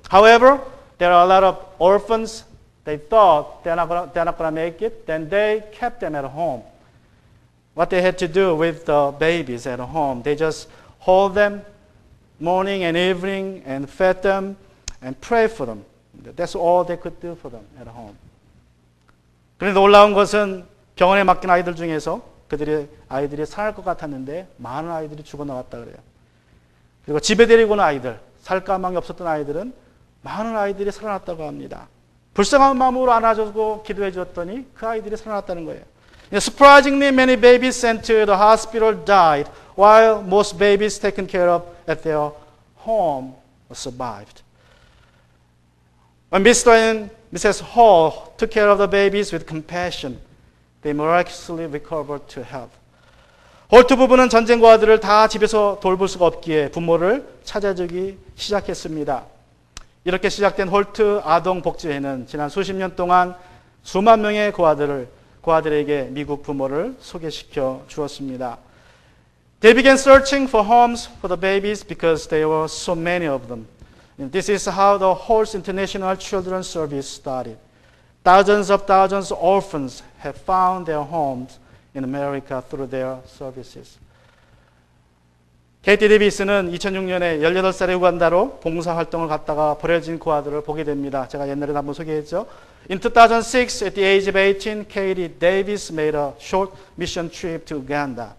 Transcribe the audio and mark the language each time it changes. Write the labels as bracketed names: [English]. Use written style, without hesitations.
[English] However, there are a lot of orphans. They thought they're not going to make it, then they kept them at home. What they had to do with the babies at home, they just hold them morning and evening and fed them and pray for them. That's all they could do for them at home. [Korean] 그런데 놀라운 것은 병원에 맡긴 아이들 중에서 아이들이 살아날 것 같았는데 많은 아이들이 죽어 나왔다 그래요. 그리고 집에 데리고 온 아이들, 살 가망이 없었던 아이들은 많은 아이들이 살아났다고 합니다. 불쌍한 마음으로 안아주고 기도해 주었더니 그 아이들이 살아났다는 거예요. [English] Surprisingly, many babies sent to the hospital died, while most babies taken care of at their home survived. When Mr. and Mrs. Hall took care of the babies with compassion, they miraculously recovered to health. [Korean] 홀트 부부는 전쟁 고아들을 다 집에서 돌볼 수가 없기에 부모를 찾아주기 시작했습니다. 이렇게 시작된 홀트 아동 복지회는 지난 수십 년 동안 수만 명의 고아들에게 미국 부모를 소개시켜 주었습니다. [English] They began searching for homes for the babies because there were so many of them. This is how the Holt's International Children's Service started. Thousands of orphans have found their homes in America through their services. [Korean] 케이티 데이비스는 2006년에 18살의 우간다로 봉사활동을 갔다가 버려진 고아들을 보게 됩니다. 제가 옛날에 한번 소개했죠. [English] In 2006, at the age of 18, Katie Davis made a short mission trip to Uganda.